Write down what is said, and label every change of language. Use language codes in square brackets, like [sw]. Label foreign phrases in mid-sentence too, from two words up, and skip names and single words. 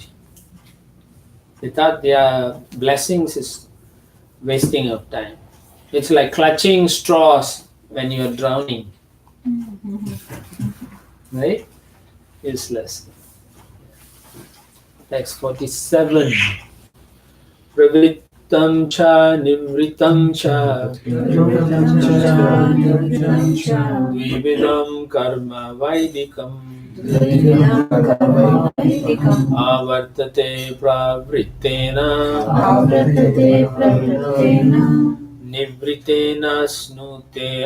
[en] Without their blessings is wasting of time. It's like clutching straws when you're drowning. Right? Useless. Text 47. [sa] प्रवृत्तं च निमृतं च द्विविधं कर्म वैदिकम् आवर्तते प्रवृत्तेन निवृत्तेन स्नुते.